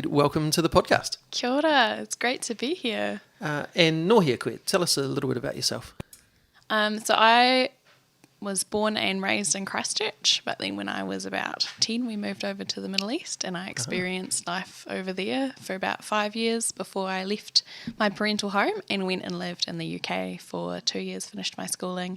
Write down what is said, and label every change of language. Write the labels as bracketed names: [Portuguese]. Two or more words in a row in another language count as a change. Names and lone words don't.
[English] Welcome to the podcast. [Māori] Kia ora, [English] it's great to be here. [Māori] And no hea koe, [English] tell us a little bit about yourself. So I was born and raised in Christchurch, but then when I was about 10, we moved over to the Middle East and I experienced life over there for about 5 years before I left my parental home and went and lived in the UK for 2 years, finished my schooling.